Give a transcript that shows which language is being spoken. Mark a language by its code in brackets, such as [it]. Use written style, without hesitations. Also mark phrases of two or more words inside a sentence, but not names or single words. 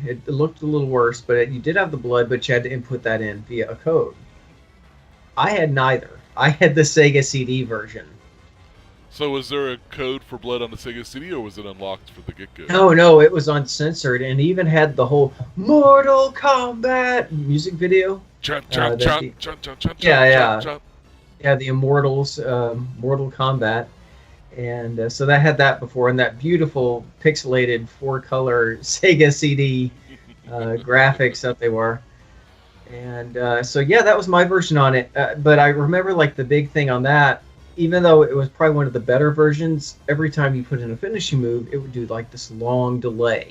[en] It looked a little worse, but you did have the blood, but you had to input that in via a code. I had neither. I had the Sega CD version. So was there a code for blood on the Sega CD, or was it unlocked for the get-go? No, it was uncensored, and even had the whole Mortal Kombat music video. Chun, chun, that chun, the- chun, chun, chun, Yeah, chun, yeah. chun. Yeah, the Immortals, Mortal Kombat, and so that had that before, and that beautiful pixelated four-color Sega CD graphics that they were, and so yeah, that was my version on it. But I remember like the big thing on that, even though it was probably one of the better versions, every time you put in a finishing move, it would do like this long delay.